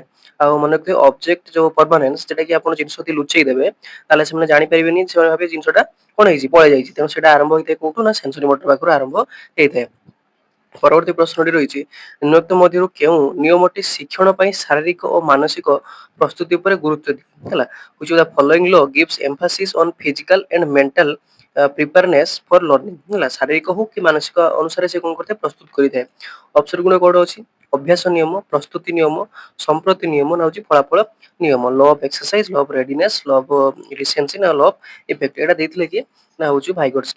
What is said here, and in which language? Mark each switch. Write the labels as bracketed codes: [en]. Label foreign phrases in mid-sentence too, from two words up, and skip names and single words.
[or] ଆଉ ମନେ ରଖିଥିବେ ଅବଜେକ୍ଟ ଯେଉଁ ପରମାନେନ୍ସ, ଯେଟାକି ଆପଣ ଜିନିଷ ଯଦି ଲୁଚେଇ ଦେବେ ତାହେଲେ ସେମାନେ ଜାଣିପାରିବେନି, ସେମାନେ ଭାବେ ଜିନିଷଟା କ'ଣ ହେଇଛି, ପଳେଇ ଯାଇଛି। ତେଣୁ ସେଇଟା ଆରମ୍ଭ ହେଇଥାଏ କୋଉଠୁ ନା [en] sensory motor [or] ପାଖରୁ ଆରମ୍ଭ ହେଇଥାଏ। ପରବର୍ତ୍ତୀ ପ୍ରଶ୍ନଟି ରହିଛି, ନିମ୍ନୋକ୍ତ ମଧ୍ୟରୁ କେଉଁ ନିୟମଟି ଶିକ୍ଷଣ ପାଇଁ ଶାରୀରିକ ଓ ମାନସିକ ପ୍ରସ୍ତୁତି ଉପରେ ଗୁରୁତ୍ୱ ଦିଏ? ହେଲା, [en] which of the following law gives emphasis on physical and mental preparedness for learning? [or] ହେଲା, ଶାରୀରିକ ହଉ କି ମାନସିକ ଅନୁସାରେ ସେ କ'ଣ କରିଥାଏ, ପ୍ରସ୍ତୁତ କରିଥାଏ। ଅପସନ୍ ଗୁଣ କ'ଣ ଅଛି, ଅଭ୍ୟାସ ନିୟମ, ପ୍ରସ୍ତୁତି ନିୟମ, ସମ୍ପ୍ରତି ନିୟମ, ନା ହେଉଛି ଫଳାଫଳ ନିୟମ। [en] law of exercise, law of readiness, law of recency, ନା law of effect. [or] ଏଇଟା ଦେଇଥିଲେ କି ନା ହେଉଛି ଭାଇଗୋଟ୍ସକି।